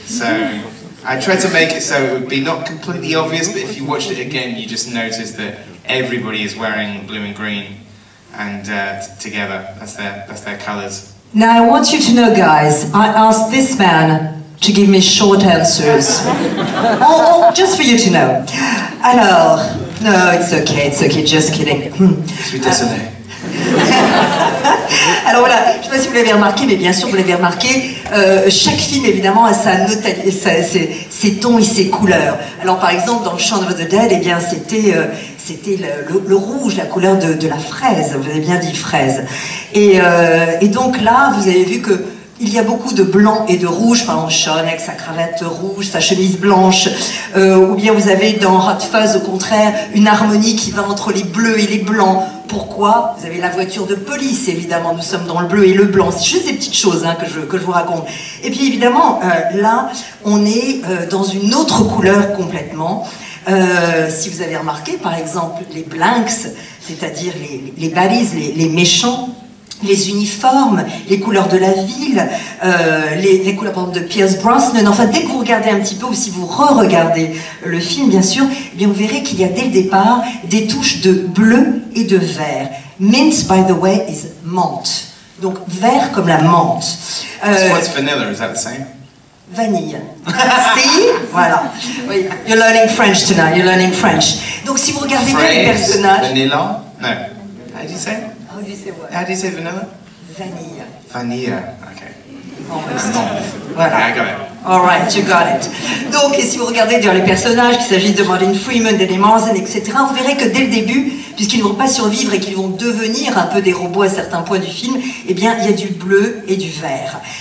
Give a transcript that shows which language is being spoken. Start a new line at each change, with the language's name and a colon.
English: So I tried to make it so it would be not completely obvious, but if you watched it again, you just notice that everybody is wearing blue and green, and together, that's their colours. Now I want you to know, guys, I asked this man to give me short answers. Oh, just for you to know. Alors, no, it's okay, just kidding.
French: Je suis désolé. Alors voilà, je ne sais pas si vous l'avez remarqué, mais bien sûr vous l'avez remarqué, chaque film évidemment a ses tons et ses couleurs. Alors par exemple dans Shaun of the Dead, eh bien c'était le rouge, la couleur de la fraise, vous avez bien dit fraise. Et donc là, vous avez vu que il y a beaucoup de blanc et de rouge, par exemple Shaun avec sa cravate rouge, sa chemise blanche, ou bien vous avez dans Hot Fuzz au contraire une harmonie qui va entre les bleus et les blancs. Pourquoi? Vous avez la voiture de police, évidemment, nous sommes dans le bleu et le blanc, c'est juste des petites choses hein, que je vous raconte. Et puis évidemment, là, on est dans une autre couleur complètement. Si vous avez remarqué, par exemple, les blanks, c'est-à-dire les baddies, les méchants, les uniformes, les couleurs de la ville, les couleurs par exemple, de Pierce Brosnan. Enfin, dès que vous regardez un petit peu, ou si vous re-regardez le film, bien sûr, eh bien, vous verrez qu'il y a dès le départ des touches de bleu et de vert.
English: Mint, by the way, is menthe.
French: Donc, vert comme la menthe.
English: So what's vanilla? Is that the same?
French: Vanille. Si, voilà. Oui.
English: You're learning French tonight. You're learning French.
French: Donc, si vous regardez bien les personnages.
English: Vanilla? No. How do you say it? How do you say what? How do you say vanilla?
French: Vanille.
English: Vanilla. Okay. Almost. Voilà. Okay, I got it. All right, you got it.
French: Donc, et si vous regardez d'ailleurs les personnages, qu'il s'agisse de Martin Freeman, d'Eddie Marsan, etc., vous verrez que dès le début, puisqu'ils ne vont pas survivre et qu'ils vont devenir un peu des robots à certains points du film, eh bien, il y a du bleu et du vert.